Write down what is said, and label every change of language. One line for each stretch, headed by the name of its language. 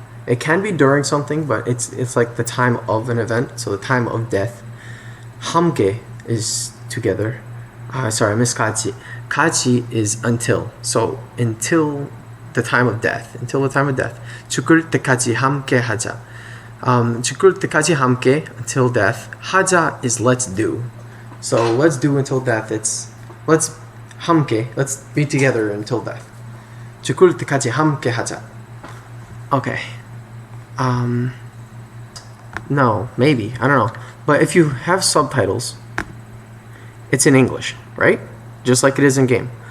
English: It can be during something, but it's like the time of an event, so the time of death. 함께 is together. Sorry, I missed 같이. 같이 is until. So until the time of death. Until the time of death.
Korean: 죽을 때까지 함께 하자. 죽을 때까지 함께
English: until death. 하자 is let's do. So let's do until death. It's let's 함께. Let's be together until death.
Korean: 죽을 때까지 함께 하자. Okay.
English: No, maybe. I don't know. But if you have subtitles, it's in English, right? Just like it is in game.